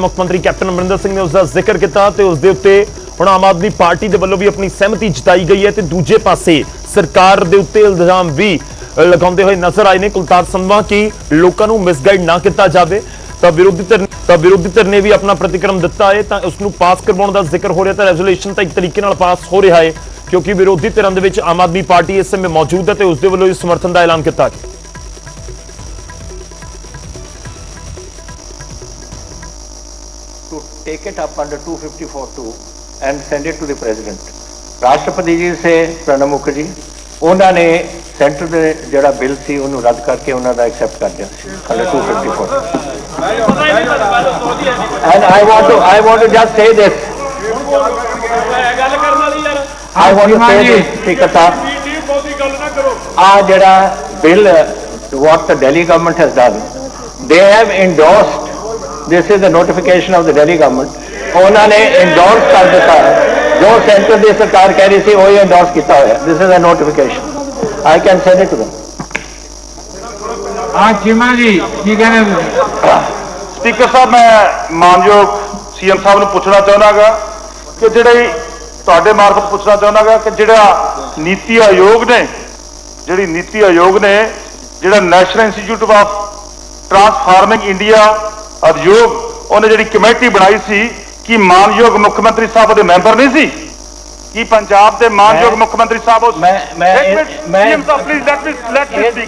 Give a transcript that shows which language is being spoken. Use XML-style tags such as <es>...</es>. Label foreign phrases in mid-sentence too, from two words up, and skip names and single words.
<pa>ਮੁੱਖ ਮੰਤਰੀ ਕੈਪਟਨ ਅਮਰਿੰਦਰ ਸਿੰਘ ਨੇ ਉਸ ਦਾ ਜ਼ਿਕਰ ਕੀਤਾ ਤੇ ਉਸ ਦੇ ਉੱਤੇ ਹੁਣ ਆਮ ਆਦਮੀ ਪਾਰਟੀ ਦੇ ਵੱਲੋਂ ਵੀ ਆਪਣੀ ਸਹਿਮਤੀ ਜਤਾਈ ਗਈ ਹੈ ਤੇ ਦੂਜੇ ਪਾਸੇ ਸਰਕਾਰ ਦੇ ਉੱਤੇ ਇਲਜ਼ਾਮ ਵੀ ਲਗਾਉਂਦੇ ਹੋਏ ਨਜ਼ਰ ਆਏ ਨੇ ਕੁਲਤਾਰ ਸੰਧਵਾ ਕਿ ਲੋਕਾਂ ਨੂੰ ਮਿਸਗਾਈਡ ਨਾ ਕੀਤਾ ਜਾਵੇ। ਤਾਂ ਵਿਰੋਧੀ ਧਿਰ ਨੇ ਵੀ ਆਪਣਾ ਪ੍ਰਤੀਕਰਮ ਦਿੱਤਾ ਹੈ ਤਾਂ ਉਸ ਨੂੰ ਪਾਸ ਕਰਵਾਉਣ ਦਾ ਜ਼ਿਕਰ ਹੋ ਰਿਹਾ। ਤਾਂ ਰੈਜ਼ੋਲੂਸ਼ਨ ਤਾਂ ਇੱਕ ਤਰੀਕੇ ਨਾਲ ਪਾਸ ਹੋ ਰਿਹਾ ਹੈ ਕਿਉਂਕਿ ਵਿਰੋਧੀ ਧਿਰਾਂ ਦੇ ਵਿੱਚ ਆਮ ਆਦਮੀ ਪਾਰਟੀ ਇਸ ਸਮੇਂ ਮੌਜੂਦ ਹੈ ਤੇ ਉਸ ਦੇ ਵੱਲੋਂ ਇਸ ਸਮਰਥਨ ਦਾ ਐਲਾਨ ਕੀਤਾ ਗਿਆ।</pa> <en>To take it up under 254(2) and send it to the president.</en> <pa>ਰਾਸ਼ਟਰਪਤੀ ਜੀ ਸੇ ਪ੍ਰਣਬ ਮੁਖਰਜੀ ਉਹਨਾਂ ਨੇ ਸੈਂਟਰ ਦੇ ਜਿਹੜਾ ਬਿੱਲ ਸੀ ਉਹਨੂੰ ਰੱਦ ਕਰਕੇ ਉਹਨਾਂ ਦਾ ਐਕਸੈਪਟ ਕਰ ਦਿਆ under 254.</pa> <en>And I want to just say this. I want to say this, Speaker Sahab.</en> <pa>ਆ ਜਿਹੜਾ ਬਿੱਲ</pa> <en>what the Delhi government has done, they have endorsed. This is the notification of the Delhi government.</en> <pa>ਉਹਨਾਂ ਨੇ endorse ਕਰ ਦਿੱਤਾ ਜੋ ਸੈਂਟਰ ਦੀ ਸਰਕਾਰ ਕਹਿ ਰਹੀ ਸੀ ਉਹ ਹੀ endorse ਕੀਤਾ ਹੋਇਆ।</pa> <en>This is a notification. I can send it to them.</en> <pa>ਹਾਂ ਚੀਮਾ ਜੀ ਕੀ ਕਹਿੰਦੇ ਤੁਸੀਂ? ਸਪੀਕਰ ਸਾਹਿਬ ਮੈਂ ਮਾਨਯੋਗ ਸੀਐਮ ਸਾਹਿਬ ਨੂੰ ਪੁੱਛਣਾ ਚਾਹੁੰਦਾਗਾ ਕਿ ਜਿਹੜੇ ਤੁਹਾਡੇ ਮਾਰਫਤ ਪੁੱਛਣਾ ਚਾਹੁੰਦਾਗਾ ਕਿ ਜਿਹੜਾ ਨੀਤੀ ਆਯੋਗ ਨੇ ਜਿਹੜਾ ਨੈਸ਼ਨਲ ਇੰਸਟੀਚਿਊਟ ਆਫ ਟਰਾਂਸਫਾਰਮਿੰਗ ਇੰਡੀਆ ਉਦਯੋਗ ਉਹਨੇ ਜਿਹੜੀ ਕਮੇਟੀ ਬਣਾਈ ਸੀ ਕਿ ਮਾਨਯੋਗ ਮੁੱਖ ਮੰਤਰੀ ਸਾਹਿਬ ਦੇ ਮੈਂਬਰ ਨਹੀਂ ਸੀ ਕਿ ਪੰਜਾਬ ਦੇ ਮਾਨਯੋਗ ਮੁੱਖ ਮੰਤਰੀ ਸਾਹਿਬ ਸੀਐਮ ਸਾਹਿਬ</pa> <en>please let me speak</en>